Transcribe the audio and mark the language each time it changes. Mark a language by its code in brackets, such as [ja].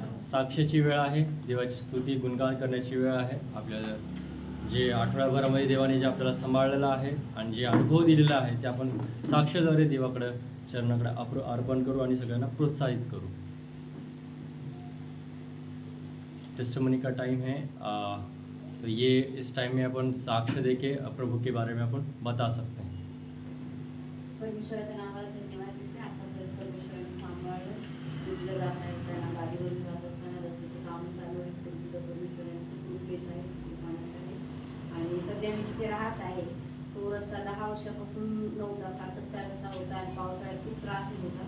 [mr] साक्षाची वेळ आहे, देवाची स्तुती गुणगान करण्याची वेळ आहे। आपल्याला जे आठवड्याभरामध्ये देवाने जे आपल्याला सांभाळलेलं आहे आणि जे अनुभव दिलेला आहे ते आपण साक्षाद्वारे देवाकडे चरणाकडे अर्पण करू आणि सगळ्यांना प्रोत्साहित करू। [hi] टेस्टिमनी का टाइम है, तो ये इस टाइम में अपन साक्ष्य देके प्रभु के बारे में अपन बता सकते हैं। [mr] परमेश्वराच्या नावाला धन्यवाद देते। आतापर्यंत परमेश्वराने सांभाळलं, कुठलं जाता येताना गाडीवरून जात असताना रस्त्याचे काम चालू आहे, तरी सुद्धा परमेश्वराने सुखरूप येत आहे, सुखरूप आणत आहे। आणि सध्या मी जिथे राहत आहे तो रस्ता 10 वर्षापासून नव्हता, फार कच्चा रस्ता होता आणि पावसाळ्यात खूप त्रास होत होता।